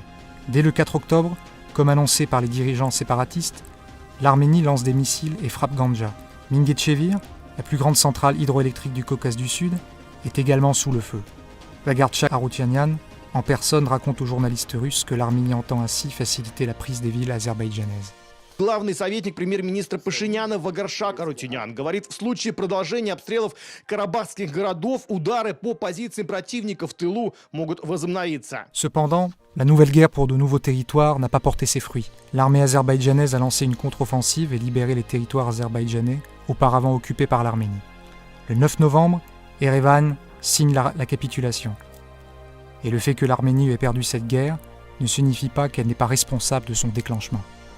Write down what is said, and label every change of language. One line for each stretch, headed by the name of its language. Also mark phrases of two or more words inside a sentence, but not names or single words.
French: Dès le 4 octobre, comme annoncé par les dirigeants séparatistes, l'Arménie lance des missiles et frappe Ganja. Mingetchevir, la plus grande centrale hydroélectrique du Caucase du Sud, est également sous le feu. Vagarchak Aroutyunyan, en personne, raconte aux journalistes russes que l'Arménie entend ainsi faciliter la prise des villes azerbaïdjanaises.
Russian: Главный советник премьер-министра Пашиняна Вагаршак Аroutyunyan говорит, в случае продолжения обстрелов карабахских городов, удары по позициям противника в тылу могут возобновиться.
French: Cependant, la nouvelle guerre pour de nouveaux territoires n'a pas porté ses fruits. L'armée azerbaïdjanaise a lancé une contre-offensive et libéré les territoires azerbaïdjanais auparavant occupés par l'Arménie. Le 9 novembre, Erevan signe la capitulation. Et le fait que l'Arménie ait perdu cette guerre ne signifie pas qu'elle n'est pas responsable de son déclenchement.